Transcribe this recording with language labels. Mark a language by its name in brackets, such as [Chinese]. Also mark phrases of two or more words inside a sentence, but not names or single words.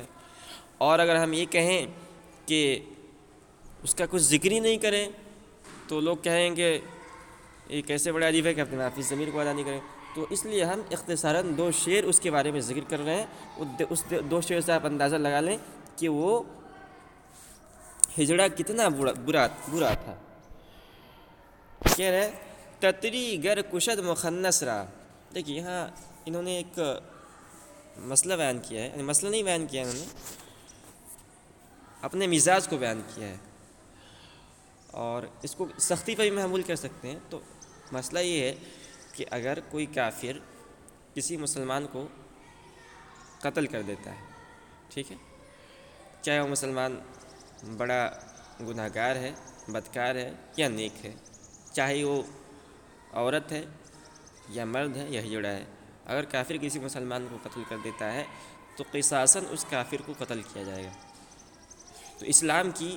[Urdu] اور اگر ہم یہ کہیں کہ اس کا کچھ ذکر ہی نہیں کریں تو لوگ کہیں گے یہ کیسے بڑا ادیب ہے کہ اپنے معافی ضمیر کو ادا نہیں کریں. تو اس لیے ہم اختصاراً دو شعر اس کے بارے میں ذکر کر رہے ہیں. اس دو شعر سے آپ اندازہ لگا لیں کہ وہ ہجڑا کتنا برا تھا. کہہ رہے [Persian] تتری گر کشد مخنث را. [Urdu] دیکھیے یہاں انہوں نے ایک مسئلہ بیان کیا ہے، یعنی مسئلہ نہیں بیان کیا، انہوں نے اپنے مزاج کو بیان کیا ہے، اور اس کو سختی پر بھی محمول کر سکتے ہیں. تو مسئلہ یہ ہے کہ اگر کوئی کافر کسی مسلمان کو قتل کر دیتا ہے، ٹھیک ہے، چاہے وہ مسلمان بڑا گناہ گار ہے، بدکار ہے یا نیک ہے، چاہے وہ عورت ہے یا مرد ہے یا ہجڑا ہے، اگر کافر کسی مسلمان کو قتل کر دیتا ہے تو قصاصاً اس کافر کو قتل کیا جائے گا.